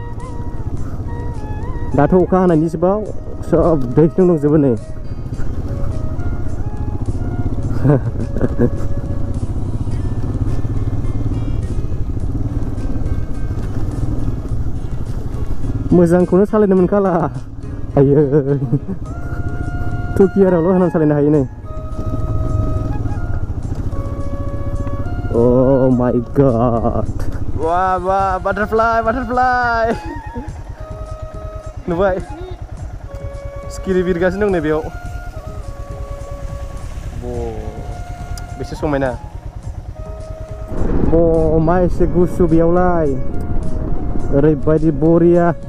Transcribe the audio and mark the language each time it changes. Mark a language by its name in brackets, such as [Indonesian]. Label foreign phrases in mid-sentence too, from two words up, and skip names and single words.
[Bodo] दाथ' अखा हानायनि सिबाव सब दैजों दंजोबो नै मोजांखौनो सालायनो मोनखाला आयै टु गियारावल' होनानै सालायनो हायो नै। [English] Oh my god. Wah, wah, butterfly. [Bodo] नुबाय सिखिरि बिरगासिनो दं नै बेयाव। बेसे समायना। मा एसे गुसु बेयावलाय ओरैबायदि बरिया।